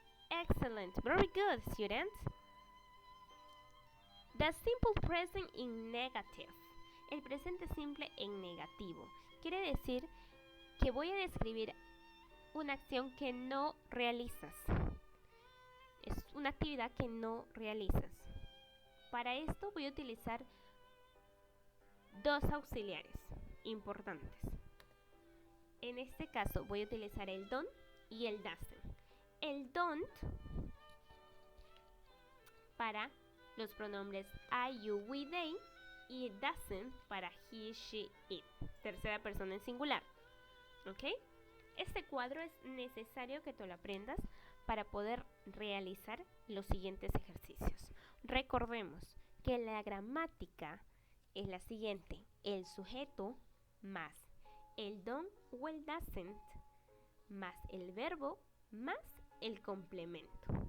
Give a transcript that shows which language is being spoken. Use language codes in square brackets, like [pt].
[en] Excellent, very good, students. The simple present in negative. [es] El presente simple en negativo. Quiere decir que voy a describir una acción que no realizas. Es una actividad que no realizas. Para esto voy a utilizar dos auxiliares importantes. En este caso voy a utilizar el don't y el doesn't. El don't para los pronombres I, you, we, they y doesn't para he, she, it. Tercera persona en singular. ¿Ok? Este cuadro es necesario que te lo aprendas para poder realizar los siguientes ejercicios. Recordemos que la gramática es la siguiente: el sujeto más el don't o el doesn't más el verbo más el complemento.